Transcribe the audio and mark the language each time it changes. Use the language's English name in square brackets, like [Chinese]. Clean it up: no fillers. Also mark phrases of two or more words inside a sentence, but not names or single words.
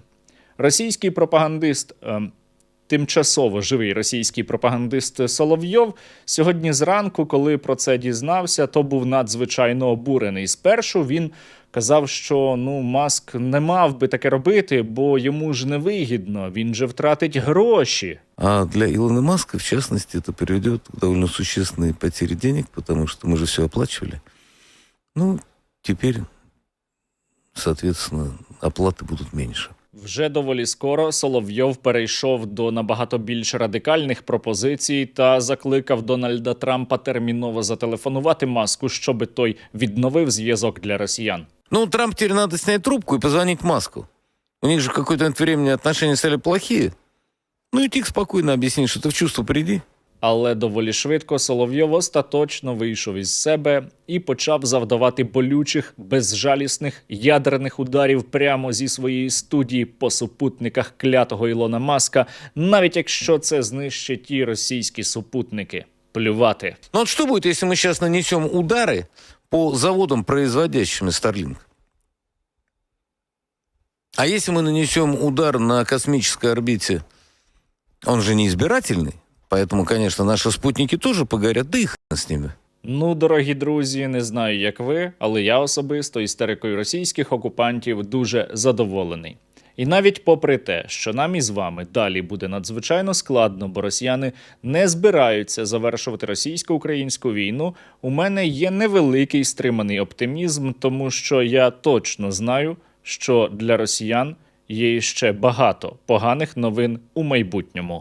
[Ukrainian] Російський пропагандист, тимчасово живий російський пропагандист Соловйов, сьогодні зранку, коли про це дізнався, то був надзвичайно обурений. Спершу він казав, що Маск не мав би таке робити, бо йому ж невигідно, він же втратить гроші. [Russian] А для Илона Маска, в частности, это приведет к довольно существенной потере денег, потому что мы же все оплачивали. Теперь, соответственно, оплаты будут меньше. [Ukrainian] Вже доволі скоро Соловйов перейшов до набагато більш радикальних пропозицій та закликав Дональда Трампа терміново зателефонувати Маску, щоби той відновив зв'язок для росіян. [Russian] Трамп теперь надо снять трубку и позвонить Маску. У них же в какое-то время отношения стали плохие. И тихо, спокойно объяснить, что ты в чувство приди. [Ukrainian] Але доволі швидко Соловйов остаточно вийшов із себе і почав завдавати болючих, безжалісних ядерних ударів прямо зі своєї студії по супутниках клятого Ілона Маска, навіть якщо це знищить ті російські супутники. Плювати. [Russian] Что будет, если мы сейчас нанесем удары по заводам, производящим Starlink? А если мы нанесем удар на космической орбите, он же не избирательный? Поэтому, конечно, наши спутники тоже погорят, да и хрен с ними. [Ukrainian] Дорогі друзі, не знаю, як ви, але я особисто істерикою російських окупантів дуже задоволений. І навіть попри те, що нам із вами далі буде надзвичайно складно, бо росіяни не збираються завершувати російсько-українську війну, у мене є невеликий стриманий оптимізм, тому що я точно знаю, що для росіян є ще багато поганих новин у майбутньому.